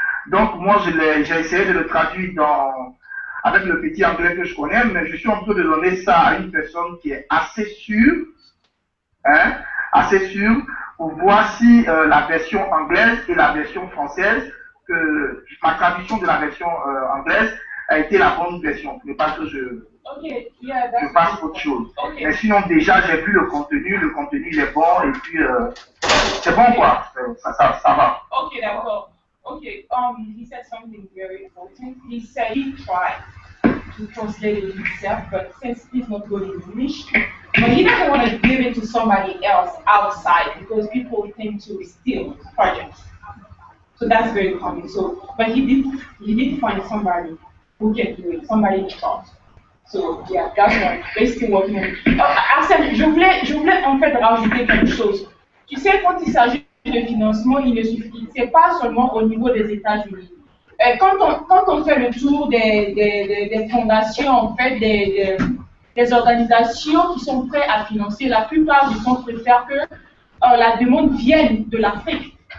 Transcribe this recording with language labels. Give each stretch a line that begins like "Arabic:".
French: Donc moi j'ai essayé de le traduire avec le petit anglais que je connais, mais je suis en train de donner ça à une personne qui est assez sûre, hein, assez sûre, pour voir si la version anglaise et la version française, que ma traduction de la version anglaise a été la bonne version. Ce n'est pas que je passe autre chose.
English: Okay.
French: Mais sinon, déjà, j'ai vu le contenu il est bon, et puis c'est bon quoi, ça va. Ok, d'accord.
English: Okay, he said something very important. He said he tried to translate it himself, but since he's not good in English, but he doesn't want to give it to somebody else outside because people tend to steal projects. So that's very common. So, but he did find somebody who can do it, somebody he trusts. So yeah, that's why they're still working on it.
French: Arsène, je voulais en fait rajouter quelque chose. Tu sais, quand il s'agit de financement, il ne suffit, c'est pas seulement au niveau des États-Unis. Quand on fait le tour des fondations, en fait, des organisations qui sont prêtes à financer, la plupart du temps préfèrent que la demande vienne de l'Afrique.